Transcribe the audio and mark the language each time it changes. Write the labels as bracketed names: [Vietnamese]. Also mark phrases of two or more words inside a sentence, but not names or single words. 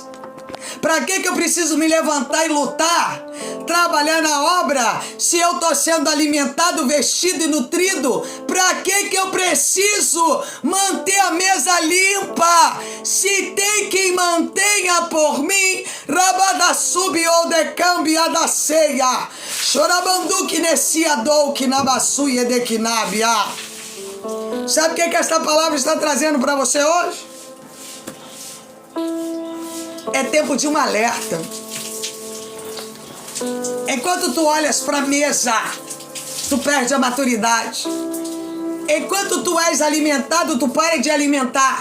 [Portuguese] Para que eu preciso me levantar e lutar, trabalhar na obra, se eu estou sendo alimentado, vestido e nutrido? Para que eu preciso manter a mesa limpa, se tem quem mantenha por mim? Rabada subiou de cambia da ceia, chorabanduque nessiadou que nabassuia de quinabia. Sabe o que esta palavra está trazendo para você hoje? É tempo de um alerta. Enquanto tu olhas para a mesa, tu perde a maturidade. Enquanto tu és alimentado, tu para de alimentar.